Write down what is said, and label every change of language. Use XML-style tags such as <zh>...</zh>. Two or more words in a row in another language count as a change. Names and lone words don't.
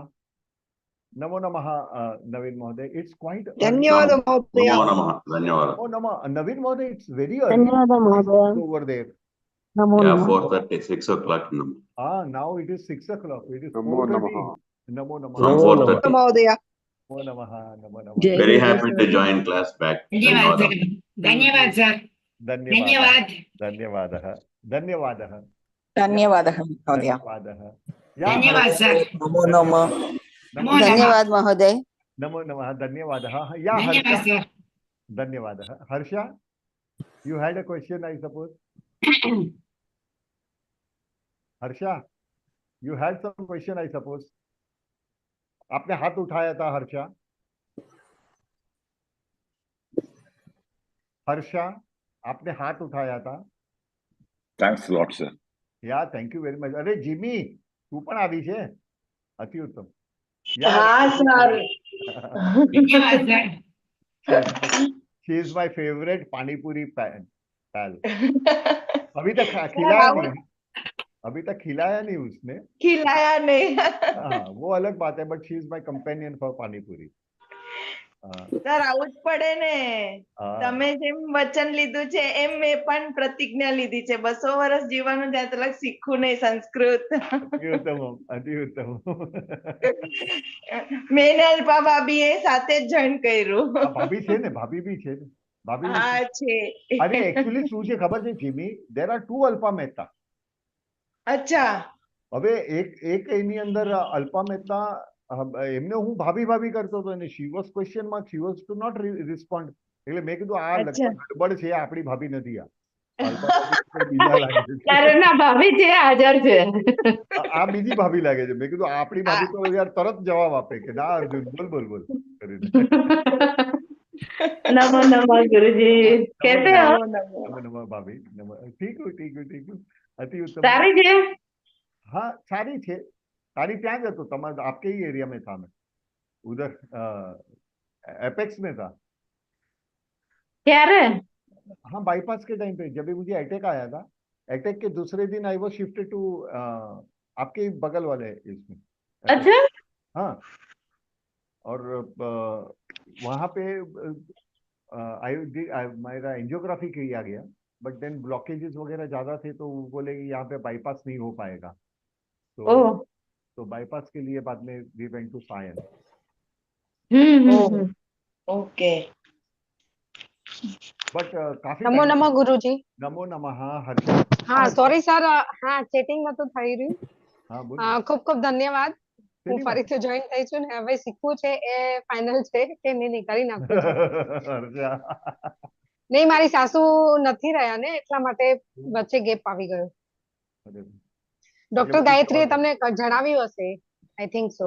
<sa>Namo Namaha,</sa> <en>Naveen Mahoday. It's quite early.</en> <sa>ಧನ್ಯವಾದ ಮಹೋದಯ. Namo Namaha.</sa> <en>Naveen Mahoday, it's very early.</en> <sa>धन्यवाद महोदय.</sa> <en>Over there.</en> <sa>नमो</sa> <en>Yeah,</en> <sa>नमः.</sa> <en>4:30, 6 o'clock. Now it is 6 o'clock. It is</en> <sa>Namo</sa> <en>4:30.</en> <sa>Namaha. Namo Namaha.</sa> <en>From 4:30.</en> <sa>ಮಹೋದಯ. Namo Namaha. Namo Namaha.</sa> <hi>Jai</hi> <en>Very</en> <hi>Guru</hi> <en>happy sir. to join class back.</en> <sa>धन्यवाद धन्यवाद सर. धन्यवाद. धन्यवादः. धन्यवादः. धन्यवादः महोदय. धन्यवादः. या धन्यवाद सर. नमो नमः. नमो नमः. धन्यवाद महोदय. नमो नमः. धन्यवादः. या धन्यवाद हर्षा. सर. धन्यवादः.</sa> <en>Harsha, you had a question, I suppose. Harsha, you had some question, I suppose.</en> <hi>आपने हाथ उठाया था हर्षा. हर्षा, आपने हाथ उठाया था.</hi> <en>Thanks a lot, sir. ya thank you very much.</en> <hi>अरे जिमी,</hi> <gu>તું પણ આવી છે. અતિ ઉત્તમ.</gu> <hi>हाँ सर. धन्यवाद सर.</hi> <en>She is my favorite पानीपुरी pal.</en> <hi>अभी तक खिलाया नहीं. अभी तक खिलाया नहीं उसने. खिलाया नहीं. हाँ, वो अलग बात है,</hi> <en>but she is my companion for panipuri.</en> <gu>સર આવું જ પડે ને. તમે જેમ વચન લીધું છે એમ મેં પણ પ્રતિજ્ઞા લીધી છે 200 વર્ષ જીવવાનું જ્યાં તક શીખવું નહીં સંસ્કૃત. અતિ ઉત્તમ, અતિ ઉત્તમ. મેં ને અલ્પા ભાભી એ સાથે જ જોઈન કર્યું. ભાભી છે ને, ભાભી બી છે ને. ભાભી હા છે. અરે એકચ્યુઅલી શું છે ખબર છે જીમી,</gu> <en>there are two અલ્પા મહેતા.</en> <gu>અચ્છા. હવે એક એની અંદર અલ્પા મહેતા, એમને હું ભાભી ભાભી કરતો હતો, અને</gu> <en>she was question mark, she was to not respond.</en> <gu>એટલે મેં કીધું આ ગડબડ છે, આપણી ભાભી નથી આ. ના ભાભી છે, હાજર છે. આ બીજી ભાભી લાગે છે. મેં કીધું આપણી ભાભી તો યાર તરત જવાબ આપે કે ના અર્જુન બોલ બોલ બોલ કરીને.</gu> <sa>नमो नमः गुरुजी.</sa> <hi>कैसे हो?</hi> <sa>नमो नमः भाभी. नमो.</sa> <hi>ठीक हूँ, ठीक हूँ, ठीक हूँ.</hi> <sa>अति उत्तम.</sa> <gu>सारी છે? हाँ सारी છે. सारी ત્યાં જ હતો.</gu> <hi>તમારા आपके ही एरिया में था. मैं उधर एपेक्स में था.</hi> <gu>ક્યારે?</gu> <hi>हाँ बाईपास के टाइम पे, जब भी मुझे अटैक आया था. अटैक के दूसरे दिन</hi> <en>I was shifted to</en> <hi>आपके ही बगल वाले इसमें. अच्छा. हाँ, और वहाँ पे मेरा एंजियोग्राफी किया गया,</hi> <en>but then</en> <hi>ब्लॉकेजेस वगैरह ज्यादा थे, तो वो बोले कि यहाँ पे बाईपास नहीं हो पाएगा. तो बाईपास के लिए बाद में</hi> <en>we went to Sion.</en> <hi>ओके. बट काफी</hi> <sa>नमो नमः गुरुजी. नमो नमः हर्षा.</sa> <hi>हाँ सॉरी सर, हाँ</hi> <gu>ચેટિંગ માં તો થઈ રહ્યું. હા બોલ. ખૂબ ખૂબ ધન્યવાદ. હું ફરીથી જોઈન થઈ છું ને હવે શીખવું છે એ ફાઇનલ છે કે નહીં કરી નાખું છું. નહીં, મારી સાસુ નથી રહ્યા ને એટલા માટે વચ્ચે ગેપ આવી ગયો. ડોક્ટર ગાયત્રીએ તમને જણાવ્યું હશે,</gu> <en>I think so.</en>